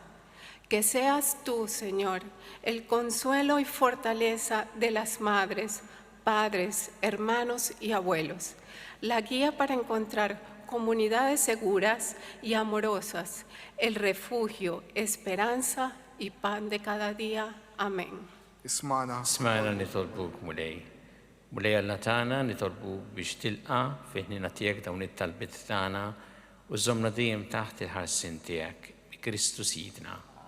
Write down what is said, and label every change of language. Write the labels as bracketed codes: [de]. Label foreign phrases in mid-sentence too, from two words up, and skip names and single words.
[es] Que seas tú, Señor, el consuelo y fortaleza de las madres, padres, hermanos y abuelos, la guía para encontrar comunidades seguras y amorosas, el refugio, esperanza y pan de cada día. Amén. [mt] Ismana nitolbuk مولاي. مولاي alla tagħna nitolbuk biex tilqa' fi ħnina tiegħek dawn it-talbiet tagħna u żommna dejjem taħt il-ħarsien tiegħek bi Kristu Sidna.